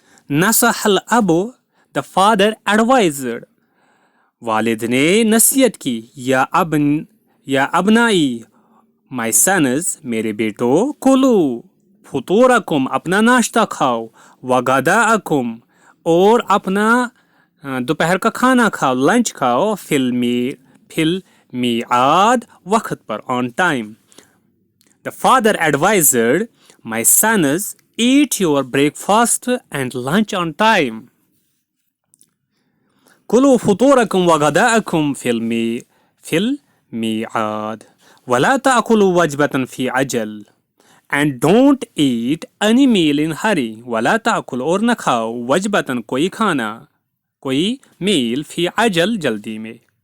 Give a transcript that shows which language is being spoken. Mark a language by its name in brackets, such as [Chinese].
[Arabic] نصح الاب, [English] the father advised, [Urdu] والد نے نصیحت کی, [Arabic] یا ابنائی, [English] my sons, [Urdu] میرے بیٹو, [Arabic] کلو فطورکم, [Urdu] اپنا ناشتہ کھاؤ, وغداءکم, اور اپنا دوپہر کا کھانا کھاؤ, لنچ کھاؤ, فل میعاد, وقت پر, [English] on time. The father advised, my sons, eat your breakfast and lunch on time. [Arabic] کلوا فطورکم وغداءکم فی المیعاد, ولا تأکلوا وجبة فی عجل, [English] and don't eat any meal in hurry. [Urdu] ولا تأکل, اور نہ کھاؤ, وجبتاً, کوئی کھانا, کوئی میل, فی عجل, جلدی میں.